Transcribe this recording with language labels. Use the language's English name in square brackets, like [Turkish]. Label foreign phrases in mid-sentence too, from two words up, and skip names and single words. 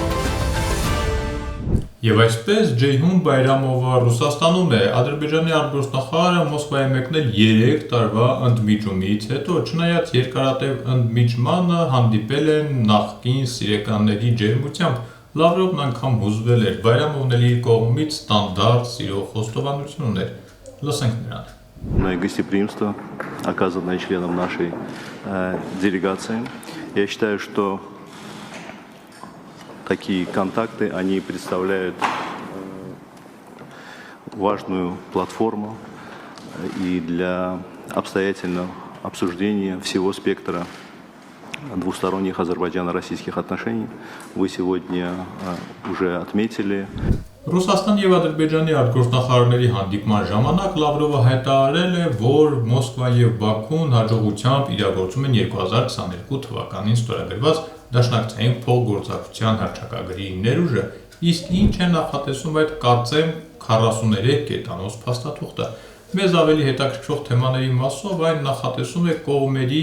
[Armenian] Եվ այսպես Ceyhun Bayramova Ռուսաստանում է, Ադրբեջանի արտգործնախարարը Մոսկվայի մեկնել 3 տարվա ընդմիջումից հետո, չնայած երկարատև ընդմիջմանը հանդիպել են նախկին սիրեկանների ջերմությամբ, Լավրովն անգամ հուզվել էր, Բայրամովն էլ իր կողմից ստանդարտ սիրո խոստովանություն ուներ։ Լսենք նրան։ [Russian] Гостеприимство, оказанное членам нашей делегации. Я считаю, что такие контакты, они представляют важную платформу и для обстоятельного обсуждения всего спектра двусторонних азербайджано-российских отношений. Вы сегодня уже отметили. [Armenian] Ռուսաստան և Ադրբեջանի արտգործնախարարների հանդիպման ժամանակ Լավրովը հայտարարել է, որ Մոսկվան և Բաքուն հաջողությամբ իրագործում են 2022 թվականին ստորագրված Դաշնակցային փոխգործակցության հռչակագրի ներուժը, իսկ ինչ է նախատեսում այդ կարծեմ 43 կետանոց փաստաթուղթը։ Մեզ ավելի հետաքրքրող թեմաների մասով այն նախատեսում է կողմերի